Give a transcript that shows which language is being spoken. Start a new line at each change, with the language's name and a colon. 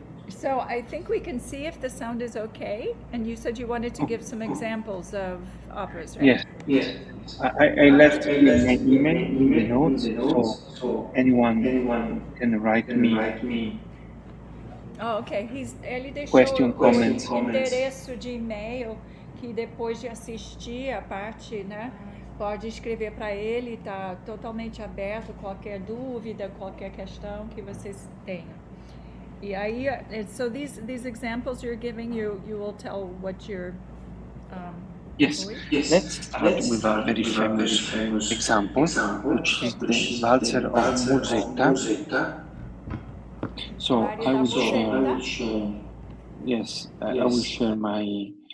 English: So I think we can see if the sound is okay. And you said you wanted to give some examples of operas, right? Yes. I left here my email in the notes, so anyone can write me.
Portuguese: Oh, ok. Ele deixou
English: Question, comments.
Portuguese: o endereço de e-mail que depois de assistir a parte, né, pode escrever para ele, está totalmente aberto, qualquer dúvida, qualquer questão que vocês tenham. E aí,
English: so these examples you're giving, you will tell what you're Yes. Let's start with a very famous example, which is the Waltzer of Musetta. So I will share. Yes, I will share my.